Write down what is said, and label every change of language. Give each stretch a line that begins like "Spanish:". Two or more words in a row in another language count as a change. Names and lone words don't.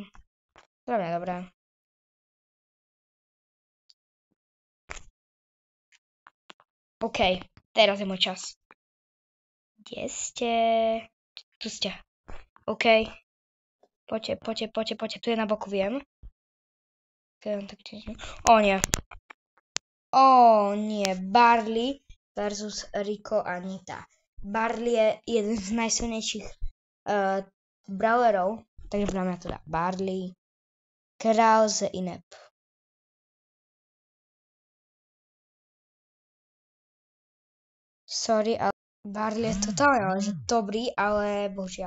Slovak: Dobre. OK, teraz je môj čas. Kde ste? Tu ste. OK. Poďte. Tu je na boku, viem. O nie. Barley versus Rico a Nita. Barley je jeden z najsilnejších brawlerov, takže podľa mňa to dá Barley. Král z Inep. Sorry, ale Barley je totálne že dobrý, ale bohužiaľ.